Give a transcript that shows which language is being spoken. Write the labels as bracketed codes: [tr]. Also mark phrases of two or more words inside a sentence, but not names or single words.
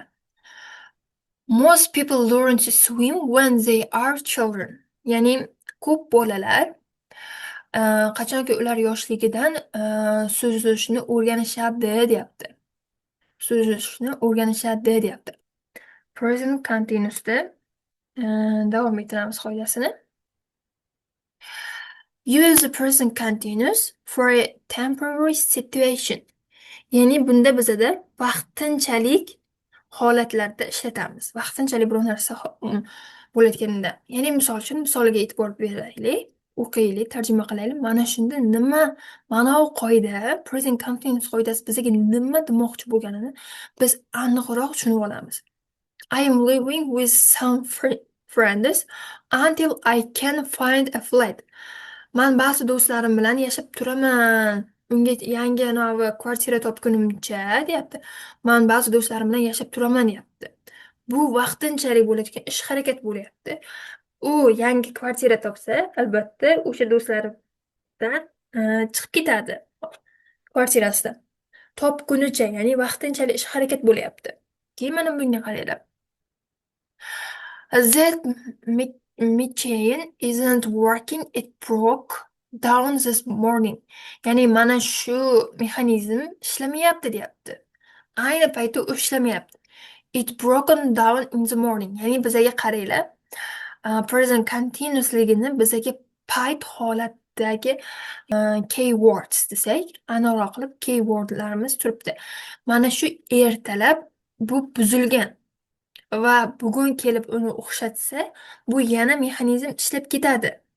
[en] Most people learn to swim when they are children. [uz] Ya'ni ko'p bolalar qachonki ular yoshligidan suzishni o'rganishadi deyapti. Suzishni o'rganishadi deyapti. [en] Present continuousda [uz] davom ettiramiz qoidasini. [en] Use the present continuous for a temporary situation. [uz] Ya'ni bunda bizada vaqtinchalik holatlarda ishlatamiz. Vaqtinchalik biror narsa bo'layotganda. Ya'ni misol uchun misoliga e'tibor beraylik, o'qiylik, tarjima qilaylik. Mana shunda nima mana u qoida, [en] present continuous [uz] qoidasi bizga nima demoqchi bo'lganini biz aniqroq tushunib olamiz. [en] I am living with some friends until I can find a flat. [uz] Man ba'zi do'stlarim bilan yashab turaman. Unga yangi kvartira topgunimcha deyapti. Man ba'zi do'stlarim bilan yashab turaman deyapti. Bu vaqtinchalik bo'layotgan ish harakat bo'lyapti. U yangi kvartira topsa, albatta o'sha do'stlaridan chiqib ketadi kvartirasidan. Topgunicha, ya'ni vaqtinchalik ish harakat bo'lyapti. Keyin mana bunga qaranglar. [en] That machine isn't working, it broke down this morning. [uz] Ya'ni mana shu mexanizm ishlamayapti deyapti. Ayni paytda u ishlamayapti. [en] It broken down in the morning. [uz] Ya'ni bizga qaranglar. [en] Present continuousligini [uz] bizga payt holatdagi keywords desak, aniqroq qilib keywordlarimiz turibdi. Mana shu ertalab bu buzilgan. Va bugun kelib uni o'xshatsa, bu yana mexanizm ishlab ketadi.